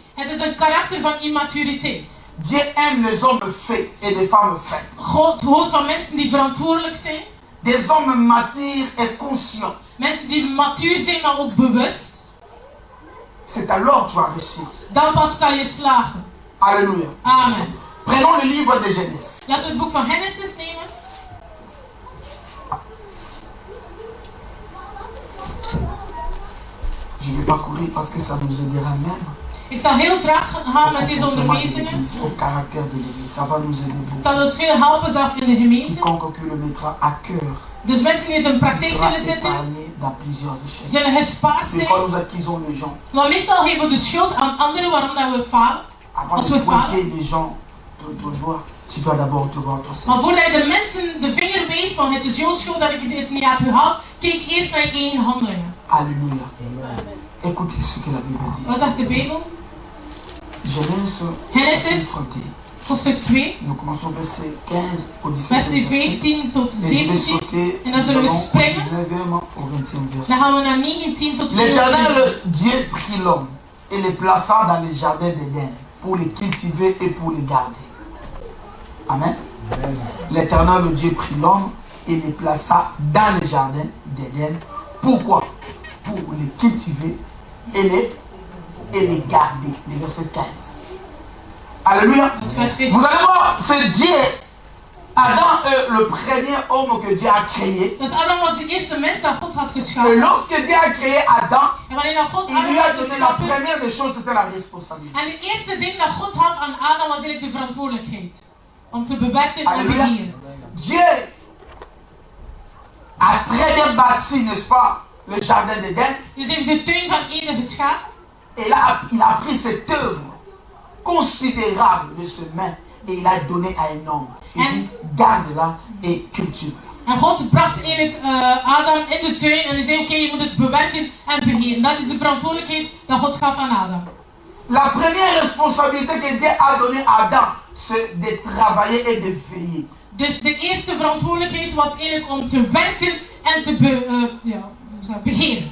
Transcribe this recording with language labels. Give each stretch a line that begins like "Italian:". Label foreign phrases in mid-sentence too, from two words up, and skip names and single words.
Dutch: Het is een karakter van immaturiteit.
French: Dieu aime les hommes faits et les femmes faites.
Dutch: God houdt van mensen die verantwoordelijk zijn.
French: Des hommes matures et conscients.
Dutch: Mensen die matuur zijn, maar ook bewust.
French: C'est alors que tu vas réussir.
Dutch: Dan pas kan je slagen.
French: Alléluia. Amen. Prenons le livre de Genèse.
Dutch: Laten we het boek van Genesis nemen.
French: Je ne vais pas courir parce que ça nous aidera même.
Dutch: Ik zal heel traag gaan met deze onderwijzingen.
French: Au caractère de l'Église, ça va nous aider
Dutch: Het
French: beaucoup.
Dutch: zal ons veel helpen zelf in de gemeente.
French: Quiconque qui le mettra à cœur
Dutch: Dus mensen die het in praktijk
French: sera
Dutch: zullen zetten,
French: épargné dans plusieurs échecs.
Dutch: zullen gespaard
French: Des
Dutch: zijn.
French: fois, nous accusons les gens.
Dutch: Maar meestal geven we de schuld aan anderen waarom dat we falen.
French: Avant
Dutch: Als
French: de
Dutch: we falen.
French: pointer les gens, te doigt, tu dois d'abord te voir toi-même.
Dutch: Maar voordat je de mensen de vinger wijst van het is jouw schuld dat ik dit niet heb gehad, kijk eerst naar je eigen handelingen.
French: Alléluia. Écoutez ce que la Bible dit.
Dutch: Wat zegt de Bijbel?
French: Genèse
Dutch: Genesis,
French: chapitre 1.
Dutch: hoofdstuk 2,
French: Nous commençons verset 15 au 17e
Dutch: versen
French: verset.
Dutch: 15 tot
French: Et je vais
Dutch: 17.
French: sauter
Dutch: En dan zullen we
French: au
Dutch: springen.
French: 19e au 20e verset.
Dutch: Dan gaan we naar 19 tot 21.
French: L'Éternel Dieu prit l'homme et le plaça dans les jardins d'Éden pour les cultiver et pour les garder. Amen. L'Éternel Dieu prit l'homme et le plaça dans les jardins d'Éden. Pourquoi? Pour les cultiver et les garder. Le verset 15. Alléluia. Vous allez voir, c'est Dieu. Adam est le premier homme que Dieu a créé.
Dutch: Dus Adam was de eerste mens dat God had
French: Et
Dutch: geschapen.
French: lorsque Dieu a créé Adam,
Dutch: En wanneer dat God
French: il
Dutch: Adam
French: lui a
Dutch: had
French: donné la
Dutch: geschapen,
French: première des choses, c'était la responsabilité.
Dutch: en de eerste ding dat God had aan Adam was eigenlijk de verantwoordelijkheid. Om te bewerken en
French: Alléluia.
Dutch: beheren.
French: Dieu a très bien bâti, n'est-ce pas, le jardin d'Éden.
Dutch: Dus hij heeft de tuin van Eden geschapen.
French: Et là, il a pris cette œuvre considérable de ses mains et il a donné à un homme. Il dit, garde-la et cultive.
Dutch: En God bracht eigenlijk Adam in de tuin en hij zei oké, je moet het bewerken en beheren. Dat is de verantwoordelijkheid dat God gaf aan Adam.
French: La première responsabilité que Dieu a donnée à Adam, c'est de travailler et de veiller.
Dutch: Dus de eerste verantwoordelijkheid was eigenlijk om te werken en te beheren.